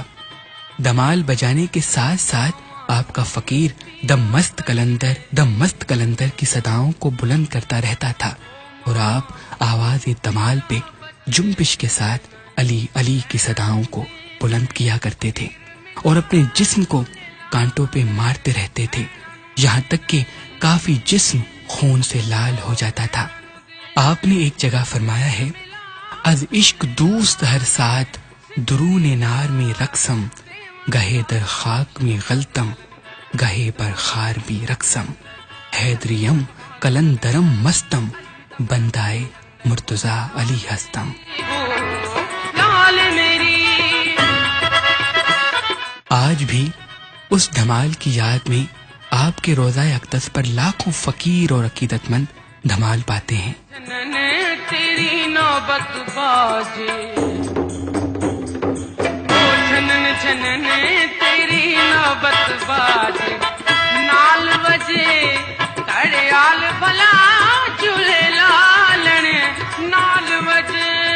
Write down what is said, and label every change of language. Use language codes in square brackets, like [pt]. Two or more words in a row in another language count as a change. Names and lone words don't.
[ur] دھمال بجانے کے ساتھ ساتھ آپ کا فقیر دم مست قلندر کی صداؤں کو بلند کرتا رہتا تھا، اور آپ آواز دھمال پہ جنبش کے ساتھ علی علی کی صداؤں کو بلند کیا کرتے تھے، اور اپنے جسم کو کانٹوں پہ مارتے رہتے تھے، یہاں تک کہ کافی جسم خون سے لال ہو جاتا تھا۔ آپ نے ایک جگہ فرمایا ہے، [fa] از عشق دوست ہر ساتھ درون نار میں رقصم، گہے در خاک میں غلطم، گہے پر خار میں رقصم، حیدریم کلندرم مستم، بندائے مرتضی علی ہستم۔ [ur] آج بھی اس دھمال کی یاد میں آپ کے روضہ اقدس پر لاکھوں فقیر اور عقیدت مند دھمال پاتے ہیں۔ [pa] تیری نوبت باجے چھنن تیری نوبت باجے، نال وجے کڑیال بھلا جھولے لالن، نال وجے